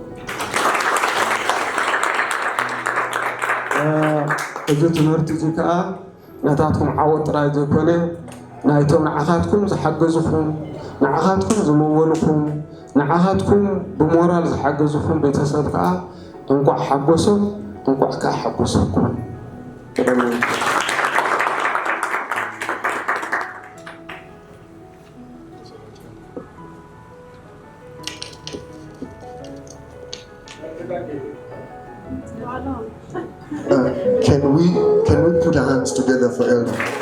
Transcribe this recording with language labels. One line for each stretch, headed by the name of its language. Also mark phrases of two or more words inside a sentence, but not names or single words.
Tigrinya: እዚ ትምህርቲ እዚ ከዓ ነታትኩም ዓወት ጥራይ ዘይኮነ ናይቶም ንዓኻትኩም ዝሓገዙኩም ንዓኻትኩም ዝመወልኩም ንዓኻትኩም ብሞራል ዝሓገዙኩም ቤተሰብ ከዓ እንቋዕ ሓጎሶም እንቋዕ ከዓ ሓጎሰኩም
English: Can we put our hands together for Elder?